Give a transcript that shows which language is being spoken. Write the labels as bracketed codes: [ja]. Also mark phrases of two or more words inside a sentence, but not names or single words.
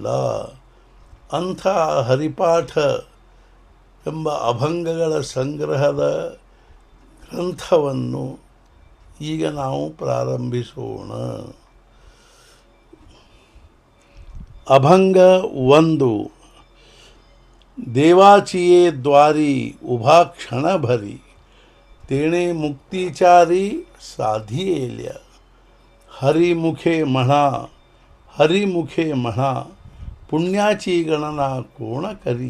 [kn] ಅಂಥ ಹರಿಪಾಠ ಎಂಬ ಅಭಂಗಗಳ ಸಂಗ್ರಹದ ಗ್ರಂಥವನ್ನು ಈಗ ನಾವು ಪ್ರಾರಂಭಿಸೋಣ. ಅಭಂಗ 1. [mr] देवाचिये द्वारी उभा क्षण भरी, तेणे मुक्तिचारी साधियेल्या. हरिमुखे म्हणा पुण्याची गणना कोण करी.